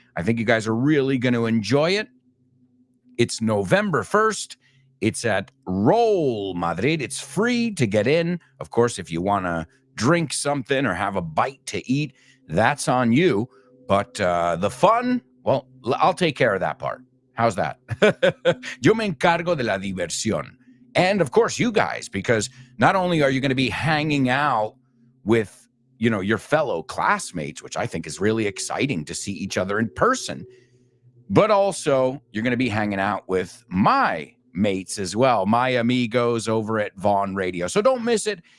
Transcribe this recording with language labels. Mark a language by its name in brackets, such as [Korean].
[English] I think you guys are really going to enjoy it. It's November 1st. It's at Roll Madrid. It's free to get in. Of course, if you want to drink something or have a bite to eat, that's on you. But the fun, well, I'll take care of that part. How's that? [Spanish] Yo me encargo de la diversión. [English] And, of course, you guys, because not only are you going to be hanging out with, you know, your fellow classmates, which I think is really exciting to see each other in person, but also you're going to be hanging out with my mates as well, my amigos over at Vaughn Radio. So don't miss it.